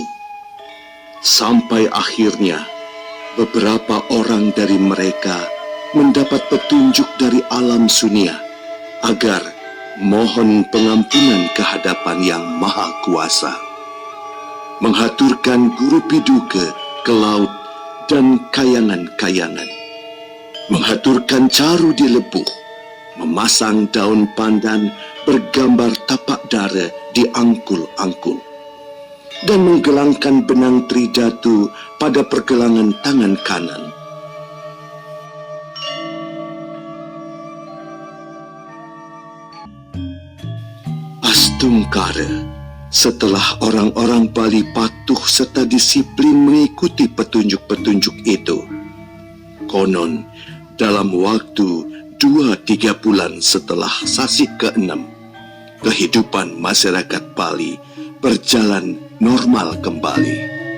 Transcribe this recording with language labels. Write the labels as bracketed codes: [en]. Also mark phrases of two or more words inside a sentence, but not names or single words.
[id] Sampai akhirnya, beberapa orang dari mereka mendapat petunjuk dari alam sunia agar mohon pengampunan ke hadapan Yang Maha Kuasa, menghaturkan guru piduka ke laut dan kayangan-kayangan, menghaturkan caru di lebuh, memasang daun pandan bergambar tapak dara di angkul-angkul, dan menggelangkan benang trijatu pada pergelangan tangan kanan. Astungkara, setelah orang-orang Bali patuh serta disiplin mengikuti petunjuk-petunjuk itu, konon dalam waktu 2-3 bulan setelah sasi ke-6, kehidupan masyarakat Bali berjalan normal kembali.